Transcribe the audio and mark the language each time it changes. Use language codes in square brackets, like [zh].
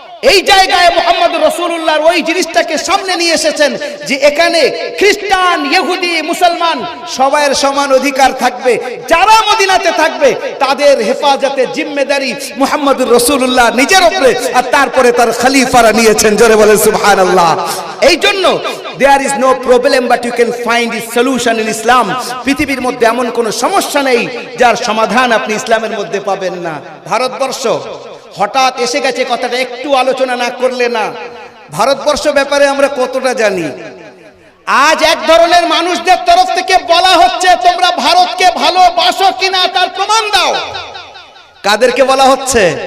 [bn] এই জায়গায় মুহাম্মদ রাসূলুল্লাহর ওই জিনিসটাকে সামনে নিয়ে এসেছেন যে এখানে খ্রিস্টান, ইহুদি, মুসলমান সবার সমান অধিকার থাকবে। যারা মদিনাতে থাকবে তাদের হেফাজতের জিম্মেদারি মুহাম্মদুর রাসূলুল্লাহ নিজের উপরে, আর তারপরে তার খলিফারা নিয়েছেন। জোরে বলেন সুবহানাল্লাহ। এই জন্য [en] there is no problem but you can find a solution in Islam। [bn] পৃথিবীর মধ্যে এমন কোনো সমস্যা নেই যার সমাধান আপনি ইসলামের মধ্যে পাবেন না। ভারতবর্ষ হঠাৎ এসে গেছে, কথাটা একটু আলোচনা না করলে না। ভারতবর্ষ ব্যাপারে আমরা কতটা জানি? আজ এক ধরনের মানুষদের তরফ থেকে বলা হচ্ছে তোমরা ভারতকে ভালোবাসো কিনা তার প্রমাণ দাও। কাদেরকে বলা হচ্ছে?